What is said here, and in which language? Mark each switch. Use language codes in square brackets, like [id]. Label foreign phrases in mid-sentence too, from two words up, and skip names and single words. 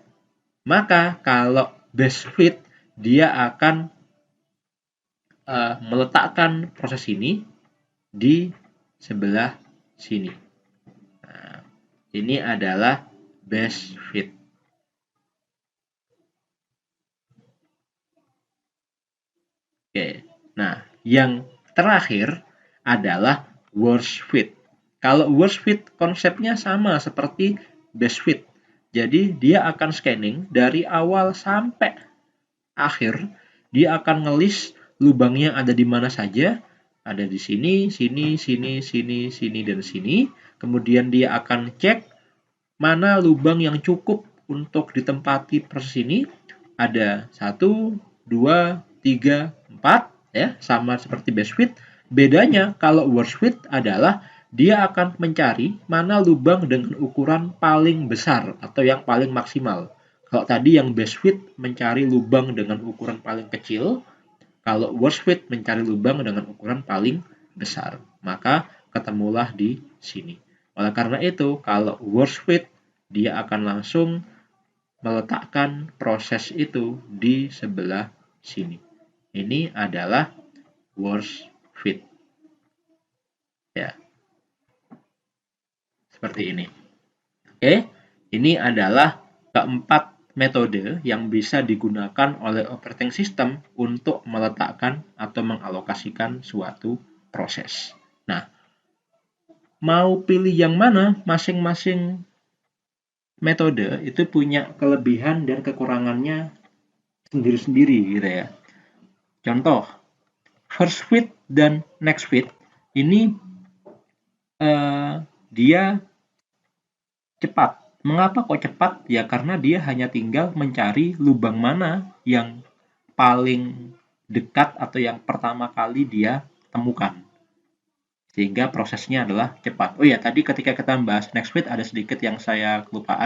[id] Maka kalau [en] best fit, [id] dia akan meletakkan proses ini di sebelah sini. Nah, ini adalah [en] best fit. [id] Oke. Nah, yang terakhir adalah [en] worst fit. [id] Kalau [en] worst fit [id] konsepnya sama seperti [en] best fit. [id] Jadi dia akan scanning dari awal sampai akhir. Dia akan ngelis lubangnya ada di mana saja. Ada di sini, sini, sini, sini, sini, dan sini. Kemudian dia akan cek mana lubang yang cukup untuk ditempati proses ini. Ada 1, 2, 3, 4, ya, sama seperti [en] best fit. [id] Bedanya kalau [en] worst fit [id] adalah dia akan mencari mana lubang dengan ukuran paling besar atau yang paling maksimal. Kalau tadi yang [en] best fit [id] mencari lubang dengan ukuran paling kecil, kalau [en] worst fit [id] mencari lubang dengan ukuran paling besar. Maka ketemulah di sini. Oleh karena itu, kalau [en] worst fit [id] dia akan langsung meletakkan proses itu di sebelah sini. Ini adalah [en] worst fit. [id] Ya. Seperti ini. Oke, ini adalah keempat metode yang bisa digunakan oleh [en] operating system [id] untuk meletakkan atau mengalokasikan suatu proses. Nah, mau pilih yang mana, masing-masing metode itu punya kelebihan dan kekurangannya sendiri-sendiri gitu ya. Contoh, [en] first fit [id] dan [en] next fit [id] ini dia cepat. Mengapa kok cepat? Ya karena dia hanya tinggal mencari lubang mana yang paling dekat atau yang pertama kali dia temukan. Sehingga prosesnya adalah cepat. Oh ya, tadi ketika kita bahas [en] next fit [id] ada sedikit yang saya kelupaan.